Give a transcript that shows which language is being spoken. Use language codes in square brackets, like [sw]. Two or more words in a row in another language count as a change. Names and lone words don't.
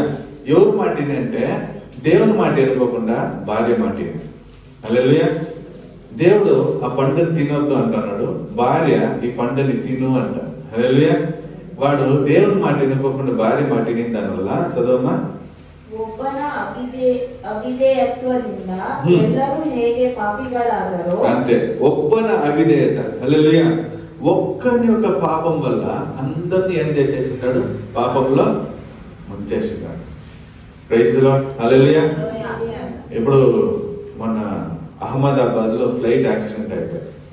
[te] ఎవరు మాట అంటే దేవుని మాట ఎనుకోకుండా భార్య మాట. హల్లెలూయా. దేవుడు ఆ పండుని తినొద్దు అంటున్నాడు, భార్య ఈ పండుని తిను అంట. హల్లెలూయా. వాడు దేవుని మాట ఎనుకోకుండా భార్య మాట విని దానివల్ల చదవమ్మా, [kn] ಒಬ್ಬನ ಅವಿಧೇಯತ್ವದಿಂದ ಎಲ್ಲರೂ ಹೇಗೆ ಪಾಪಿಗಳಾದರೋ [te] అంతే. [kn] ಒಬ್ಬನ ಅವಿಧೇಯತ. [te] హల్లెలూయా. ఒక్కని యొక్క పాపం వల్ల అందరిని ఏం చేసేసింటాడు? పాపంలో ముంచేసినాడు. [en] praise the Lord, [te] హల్లెలూయా. ఇప్పుడు మన అహ్మదాబాద్లో [en] flight accident [te] అయిపోయింది.